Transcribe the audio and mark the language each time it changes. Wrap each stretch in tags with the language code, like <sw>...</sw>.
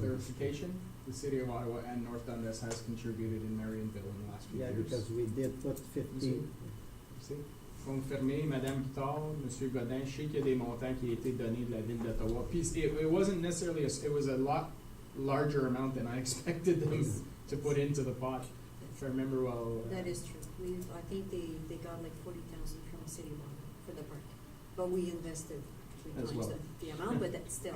<en>clarification, the City of Ottawa and North Dundas has contributed in Marionville in the last few Yeah, years. because we did put 15. See?</en> <fr>confirmer, Madame Guittard, Monsieur Godin, je sais qu'il y a des montants qui ont été donnés de la Ville d'Ottawa. Puis</fr> <en>it wasn't necessarily, it was a lot larger amount than I expected them to put into the pot, if I remember well. That is true. I think they got like 40,000 from City Water for the park, but we invested three As times well. the amount, but that's still.</en>